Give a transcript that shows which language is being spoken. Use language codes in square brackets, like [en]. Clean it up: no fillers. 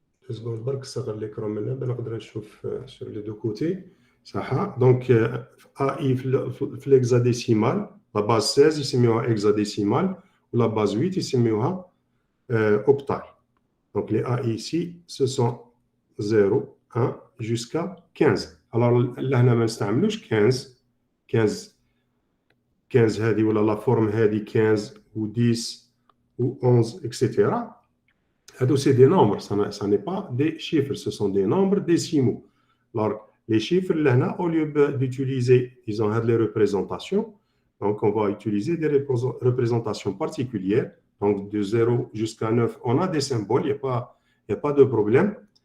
[ar] secondes برك صغر l'écran منها بنقدر نشوف [fr] sur les deux côtés [ar] صح. [fr] donc AI في l'hexadécimal la base 16 [ar] يسميوها [fr] hexadécimal ou la base 8 يسميوها octal. Donc les AI ici ce sont 0, 1 jusqu'à 15. alors [ar] لهنا ما نستعملوش 15 هذه ولا la forme هذه 15 [fr] ou 10 ou 11 etc. C'est des nombres, ça n'est pas des chiffres, ce sont des nombres décimaux. Alors, les chiffres, là, au lieu d'utiliser, disons, les représentations, donc on va utiliser des représentations particulières. Donc, de 0 jusqu'à 9, on a des symboles, il n'y a pas de problème.